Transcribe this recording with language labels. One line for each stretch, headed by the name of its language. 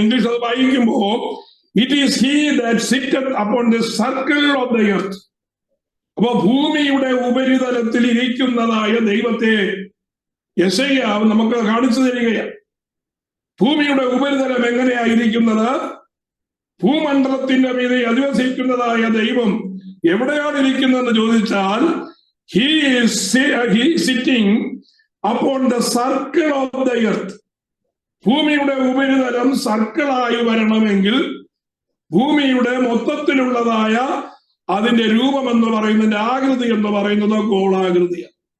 Malayalam: English അത് വായിക്കുമ്പോ
English: It is he that sitteth upon the circle of the earth.
Malayalam: അപ്പൊ ഭൂമിയുടെ ഉപരിതലത്തിൽ ഇരിക്കുന്നതായ ദൈവത്തെ യെശയ്യാവ് നമുക്ക് കാണിച്ചു തരികയാണ്. ഭൂമിയുടെ ഉപരിതലം എങ്ങനെയായിരിക്കുന്നത്? ഭൂമണ്ഡലത്തിന്റെ മീതെ അധിവസിക്കുന്നതായ ദൈവം എവിടെയാണ് ഇരിക്കുന്നതെന്ന് ചോദിച്ചാൽ
English: he is sitting upon the circle of the earth.
Malayalam: ഭൂമിയുടെ ഉപരിതലം സർക്കിളായി വരണമെങ്കിൽ ഭൂമിയുടെ മൊത്തത്തിലുള്ളതായ അതിന്റെ രൂപം എന്ന് പറയുന്നതിന്റെ ആകൃതി എന്ന് പറയുന്നത് ഗോളാകൃതിയാണ്.